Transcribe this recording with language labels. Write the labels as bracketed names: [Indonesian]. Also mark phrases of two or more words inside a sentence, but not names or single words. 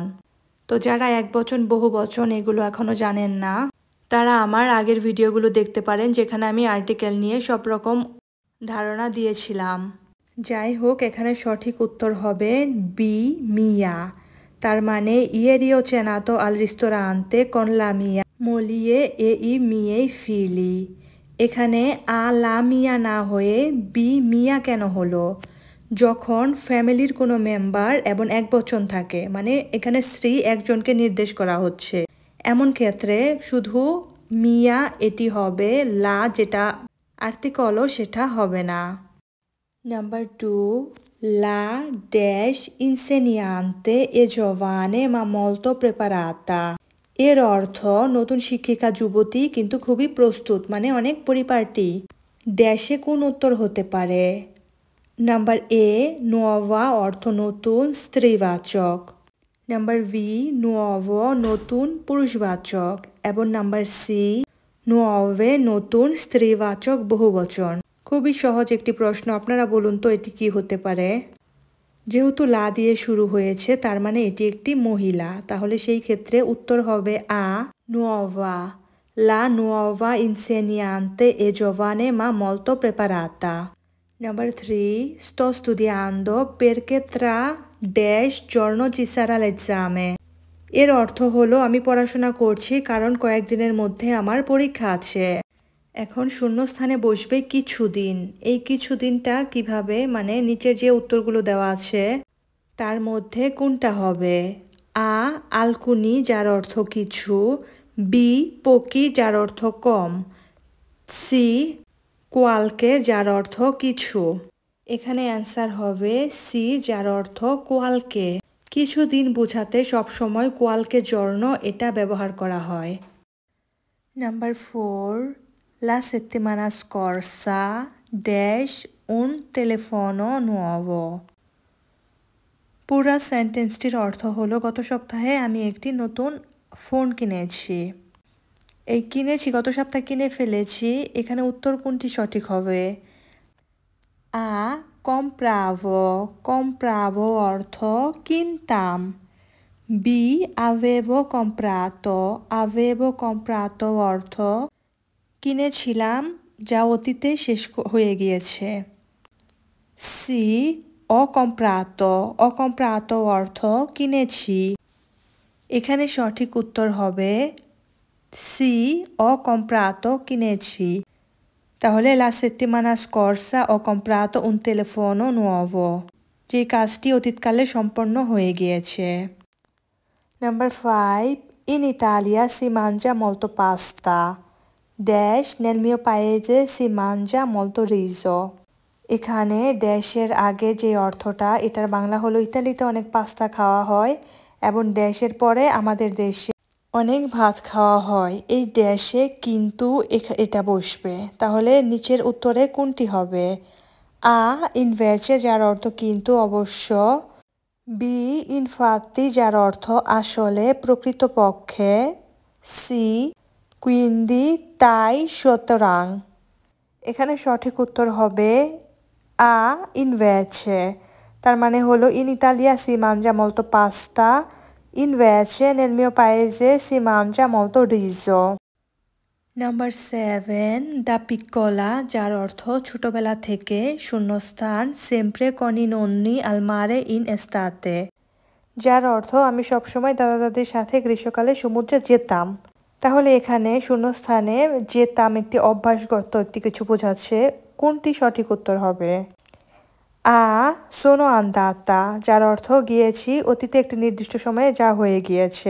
[Bangla] তো যারা একবচন বহুবচন এগুলো এখনো জানেন না তারা আমার আগের ভিডিওগুলো দেখতে পারেন, যেখানে আমি আর্টিকেল নিয়ে সব রকম ধারণা দিয়েছিলাম। যাই হোক, এখানে সঠিক উত্তর হবে বি মিয়া। তার মানে [Italian] Ieri ho cenato al ristorante con la mia moglie e i miei figli। [Bangla] এখানে আ [Italian] la mia [Bangla] না হয়ে বি মিয়া কেন হলো? যখন ফ্যামিলির কোনো মেম্বার এবং একবচন থাকে, মানে এখানে স্ত্রী একজনকে নির্দেশ করা হচ্ছে, এমন ক্ষেত্রে শুধু মিয়া এটি হবে, লা যেটা আর্টিকলও সেটা হবে না। নাম্বার 2, [Italian] La dash insegnante è giovane ma molto preparata। [Bangla] এর অর্থ নতুন শিক্ষিকা যুবতী কিন্তু খুবই প্রস্তুত, মানে অনেক পরিপাটি। ড্যাশে কোন উত্তর হতে পারে? নাম্বার এ nuova অর্থ নতুন স্ত্রীবাচক, নাম্বার বি nuovo নতুন পুরুষবাচক এবং নাম্বার সি nuove নতুন স্ত্রীবাচক বহুবচন। খুবই সহজ একটি প্রশ্ন, আপনারা বলুন তো এটি কি হতে পারে? যেহেতু লা দিয়ে শুরু হয়েছে তার মানে এটি একটি মহিলা, তাহলে সেই ক্ষেত্রে উত্তর হবে আ nuova। [Italian] La nuova insegnante è giovane ma molto preparata। Number 3, sto studiando perché tra dash giorno ci sarà l'esame। [Bangla] এর অর্থ হলো আমি পড়াশোনা করছি কারণ কয়েকদিনের মধ্যে আমার পরীক্ষা আছে। এখন শূন্যস্থানে বসবে কিছুদিন। এই কিছুদিনটা কিভাবে, মানে নিচের যে উত্তরগুলো দেওয়া আছে তার মধ্যে কোনটা হবে? আ আলকুনি যার অর্থ কিছু, বি পোকি যার অর্থ কম, সি কোয়ালকে যার অর্থ কিছু। এখানে অ্যান্সার হবে সি যার অর্থ কোয়ালকে। কিছুদিন বোঝাতে সবসময় [Italian] qualche giorno [Bangla] এটা ব্যবহার করা হয়। নাম্বার 4, [Italian] La settimana scorsa dash un telefono nuovo। [Bangla] পুরা সেন্টেন্সটির অর্থ হলো গত সপ্তাহে আমি একটি নতুন ফোন কিনেছি। এই কিনেছি গত সপ্তাহে কিনে ফেলেছি, এখানে উত্তর কোনটি সঠিক হবে? আ compravo অর্থ কিনতাম। বি avevo comprato অর্থ কিনেছিলাম যা অতীতে শেষ হয়ে গিয়েছে। সি ho comprato অর্থ কিনেছি। এখানে সঠিক উত্তর হবে সি ho comprato কিনেছি। [Italian] তাহলে la settimana scorsa ho comprato un telefono nuovo, [Bangla] যে কাজটি অতীতকালে সম্পন্ন হয়ে গিয়েছে। [Italian] Number 5. In Italia si mangia molto pasta. Dash nel mio paese si mangia molto riso. [Bangla] এখানে ড্যাশের আগে যে অর্থটা, এটার বাংলা হলো ইতালিতে অনেক পাস্তা খাওয়া হয় এবং ড্যাশের পরে আমাদের দেশে অনেক ভাত খাওয়া হয়। এই ড্যাশে কিন্তু এটা বসবে। তাহলে নিচের উত্তরে কোনটি হবে? আ ইনভেচে, যার অর্থ কিন্তু অবশ্য। বি ইনফাত্তি, যার অর্থ আসলে প্রকৃতপক্ষে। সি কুইন্দি তাই সুতরাং। এখানে সঠিক উত্তর হবে আ ইনভেচে। তার মানে হলো [Italian] In Italia si mangia molto pasta, invece nel mio paese si mangia molto riso. নাম্বার 7. Da piccola, [Bangla] যার অর্থ ছোটবেলা থেকে, শূন্যস্থান [Italian] sempre con i nonni al mare in estate, [Bangla] যার অর্থ আমি সবসময় দাদা দাদির সাথে গ্রীষ্মকালে সমুদ্রে যেতাম। তাহলে এখানে শূন্যস্থানে যেতাম একটি অভ্যাসগত একটি কিছু বোঝাচ্ছে। কোনটি সঠিক উত্তর হবে? আ [Italian] sono andata, [Bangla] যার অর্থ গিয়েছি, অতীতে একটি নির্দিষ্ট সময়ে যা হয়ে গিয়েছে।